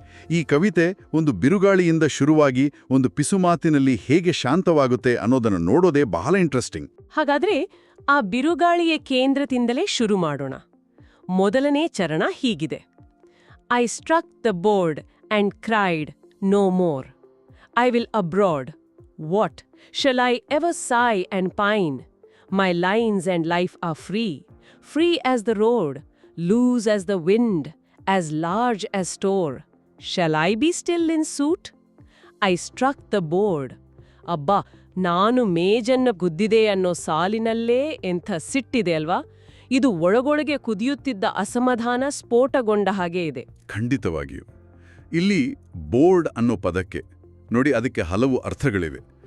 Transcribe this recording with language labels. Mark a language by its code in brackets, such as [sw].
[kn] ಈ ಕವಿತೆ ಒಂದು ಬಿರುಗಾಳಿಯಿಂದ ಶುರುವಾಗಿ ಒಂದು ಪಿಸುಮಾತಿನಲ್ಲಿ ಹೇಗೆ ಶಾಂತವಾಗುತ್ತೆ ಅನ್ನೋದನ್ನು ನೋಡೋದೇ ಬಹಳ ಇಂಟ್ರೆಸ್ಟಿಂಗ್. ಹಾಗಾದ್ರೆ ಆ ಬಿರುಗಾಳಿಯ ಕೇಂದ್ರದಿಂದಲೇ ಶುರು ಮಾಡೋಣ. ಮೊದಲನೇ ಚರಣ ಹೀಗಿದೆ: [en] I struck the board and cried, no more. I will abroad. What shall I ever sigh and pine? My lines and life are free, free as the road, loose as the wind, as large as store. Shall I be still in suit? I struck the board. [kn] ಅಬ್ಬಾ, ನಾನು ಮೇಜನ್ನ ಗುದ್ದಿದೆ ಅನ್ನೋ ಸಾಲಿನಲ್ಲೇ ಎಂಥ ಸಿಟ್ಟಿದೆ ಅಲ್ವಾ? ಇದು ಒಳಗೊಳಗೆ ಕುದಿಯುತ್ತಿದ್ದ ಅಸಮಾಧಾನ ಸ್ಫೋಟಗೊಂಡ ಹಾಗೆ ಇದೆ. ಖಂಡಿತವಾಗಿಯೂ. ಇಲ್ಲಿ ಬೋರ್ಡ್ ಅನ್ನೋ ಪದಕ್ಕೆ ನೋಡಿ, ಅದಕ್ಕೆ ಹಲವು ಅರ್ಥಗಳಿವೆ.